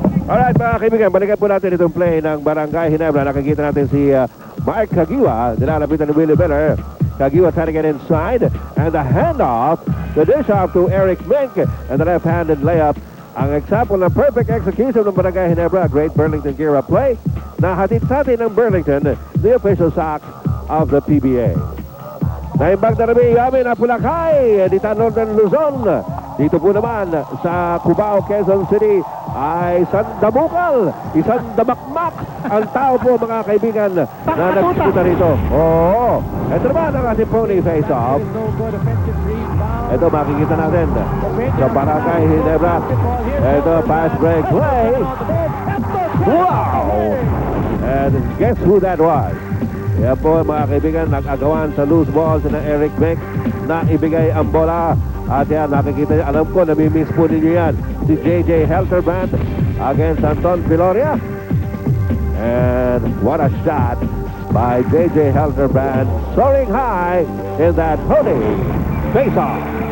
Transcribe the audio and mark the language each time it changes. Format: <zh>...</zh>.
<tl>Alright mga kaibigan, balikan po natin itong play ng Barangay Ginebra. Nakikita natin si Mark Caguio, nilalapitan ni Willie Miller.</tl> <en>Caguio trying to get inside, and the handoff, the dish off to Eric Mink, and the left-handed layup.</en> <tl>Ang example ng perfect execution ng Barangay Ginebra,</tl> <en>great Burlington Gira play,</en> <tl>na hatid sa atin ng Burlington,</tl> <en>the official socks of the PBA.</en> <ilo>Naimbag na namin yamin na Pulakay, dito Northern Luzon.</ilo> <tl>Dito po naman sa Cubao, Quezon City, ay isang damukal, isang damakmak ang tao po mga kaibigan na nagkikita rito. Oo. Ito naman ang ating pony face-off. Ito makikita natin sa Barangay Ginebra. Ito pass break play. Wow!</tl> <en>And guess who that was?</en> <tl>Yan po mga kaibigan, nag-agawan sa loose balls ng Eric Beck na ibigay ang bola. At yan, nakikita niyo, alam ko, namimiss po ninyo yan. Si J.J.</tl> <en>Helterbrand against Anton Piloria. And what a shot by J.J. Helterbrand, soaring high in that pony face-off.</en>